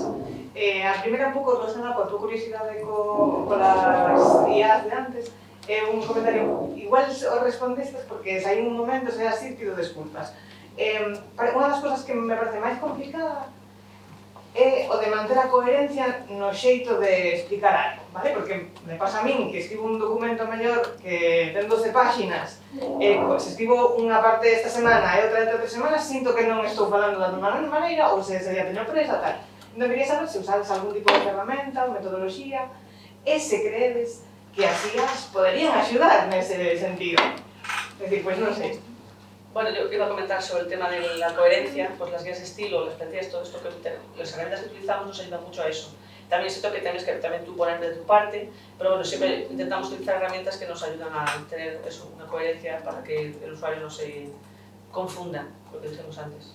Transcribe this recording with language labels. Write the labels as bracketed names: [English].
[Galician] A primeira un pouco relacionada coa tua curiosidade colas IAs de antes. Un comentario, igual o respondestes porque saí un momento, se así, pido desculpas. Unha das cousas que me parece máis complicada é o de manter a coherencia no xeito de explicar algo, vale? Porque me pasa a min que escribo un documento mellor que ten 12 páxinas, se escribo unha parte esta semana e outra dentro de 3 semanas, sinto que non estou falando da mesma maneira ou se ya teño presa, tal. Non quería saber se usades algún tipo de ferramenta ou metodoloxía e se credes que as IAs poderían axudar nese sentido. É dicir, pois non sei. [Spanish] Bueno, yo iba a comentar sobre el tema de la coherencia, pues las guías de estilo, las plantillas, todo esto que las herramientas que utilizamos nos ayudan mucho a eso. También siento que tienes que también tú poner de tu parte, pero bueno, siempre intentamos utilizar herramientas que nos ayudan a tener eso, una coherencia para que el usuario no se confunda, lo que dijimos antes.